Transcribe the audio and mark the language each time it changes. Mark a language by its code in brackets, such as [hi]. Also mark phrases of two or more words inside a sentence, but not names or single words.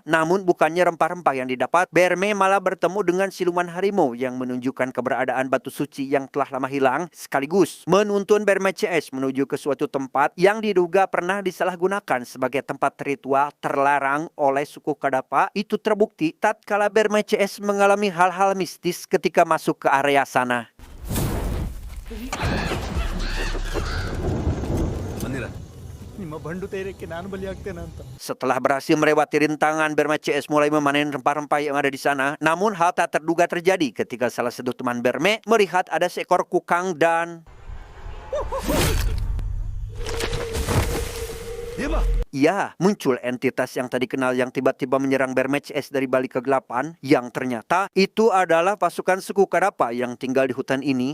[id] Namun bukannya rempah-rempah yang didapat, Berme malah bertemu dengan siluman harimau yang menunjukkan keberadaan batu suci yang telah lama hilang, sekaligus menuntun Berme CS menuju ke suatu tempat yang diduga pernah disalahgunakan sebagai tempat ritual terlarang oleh suku Kadapa. Itu terbukti tatkala Berme CS mengalami hal-hal mistis ketika masuk ke area sana. [kn] ನಿಮ್ಮ ಬಂಡು ಧೈರ್ಯಕ್ಕೆ ನಾನು ಬಲಿಯಾಗ್ತೇನೆ ಅಂತ. [id] Setelah berhasil melewati rintangan, Berme CS mulai memanen rempah-rempah yang ada di sana. Namun hal tak terduga terjadi ketika salah satu teman Berme melihat ada seekor kukang dan ya, muncul entitas yang tadi kenal yang tiba-tiba menyerang Berme CS dari balik kegelapan, yang ternyata itu adalah pasukan suku Kadapa yang tinggal di hutan ini.